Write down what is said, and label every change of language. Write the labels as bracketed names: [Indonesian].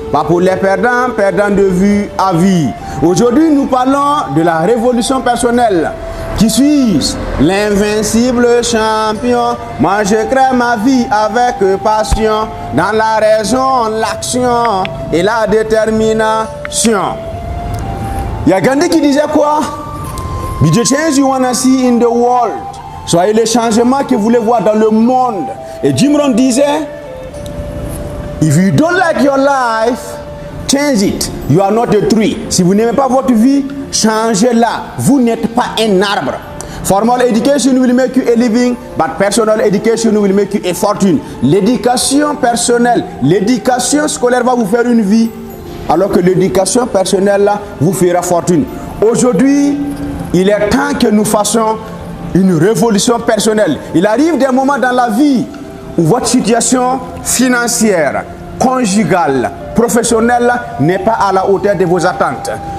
[French] Pas pour les perdants, perdants de vue à vie. Aujourd'hui, nous parlons de la révolution personnelle. Qui suis-je? L'invincible champion. Moi, je crée ma vie avec passion. Dans la raison, l'action et la détermination. Il y a Gandhi qui disait quoi? [English] Be the change you wanna see in the world. [French] Soyez le changement que vous voulez voir dans le monde. Et Jim Rohn disait, [English] if you don't like your life, change it. You are not a tree. [French] Si vous n'aimez pas votre vie, changez-la. Vous n'êtes pas un arbre. [English] Formal education will make you a living, but personal education will make you a fortune. [French] L'éducation personnelle, l'éducation scolaire va vous faire une vie, alors que l'éducation personnelle là, vous fera fortune. Aujourd'hui, il est temps que nous fassions une révolution personnelle. Il arrive des moments dans la vie où votre situation financière, conjugale, professionnelle n'est pas à la hauteur de vos attentes.